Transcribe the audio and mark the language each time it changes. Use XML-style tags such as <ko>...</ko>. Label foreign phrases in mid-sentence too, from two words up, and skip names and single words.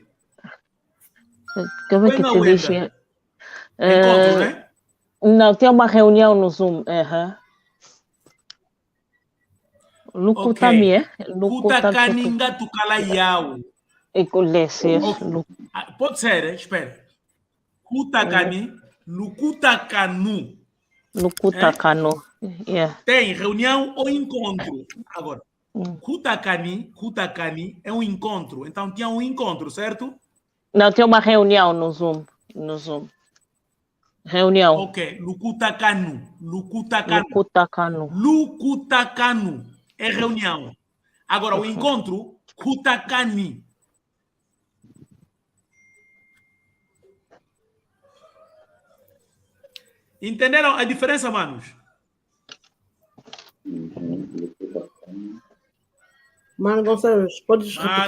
<pt>Como é que se diz? Encontro, né? Não, tem uma reunião no Zoom.</pt> <kg>Lukutami, Kutakaninga tukalayau.</kg> <pt>Pode ser, espera.</pt> <kg>Kutakani, lukutakanu. Lukutakanu.</kg> <pt>Yeah. Tem reunião ou encontro. Agora, kutakani é um encontro. Então tinha um encontro, certo? Não, tem uma reunião no Zoom. Reunião. Ok, lukutakanu. Lukutakanu é reunião. Agora, o encontro, kutakani. Entenderam a diferença, manos? Mano Gonçalves, podes repetir?</pt>